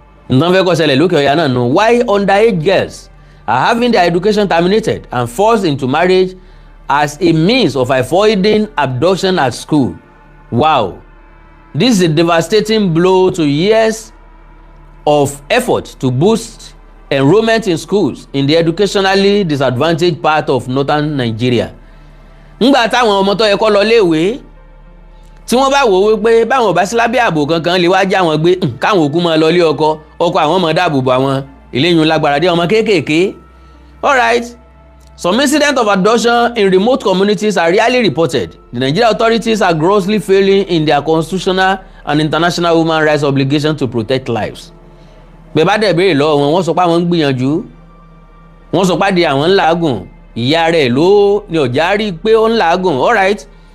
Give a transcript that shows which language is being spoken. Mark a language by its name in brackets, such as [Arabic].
[Yoruba] nǹkan fẹ́ kó ṣẹlẹ̀ lókè ọ̀yà náà nù. [English] Why underage girls are having their education terminated and forced into marriage as a means of avoiding abduction at school. Wow, this is a devastating blow to years of effort to boost enrollment in schools in the educationally disadvantaged part of northern Nigeria. [Yoruba] Ngbà táwọn ọmọ tó yẹ kó lọ léèwé tí wọ́n bá wò wípé báwọn ò bá sí lábẹ́ ààbò kankan lè wá já wọn gbé káwọn òkú máa lọ lé ọkọ àwọn ọmọ dáàbò bò àwọn eléyìí lágbára dé ọmọ kéékèèké. [English] All right. Some incidents of abduction in remote communities are rarely reported. The Nigerian authorities are grossly failing in their constitutional and international human rights obligation to protect lives. [Yoruba] Bẹ́ẹ̀ bá dẹ̀ béèrè lọ́wọ́ wọn, wọ́n sọ pé àwọn ń gbìyànjú, wọ́n sọ pé àdé àwọn ń làágùn, ìyá rẹ̀ ló ní ọ̀já rí pé ó ń làágùn. [English] All right.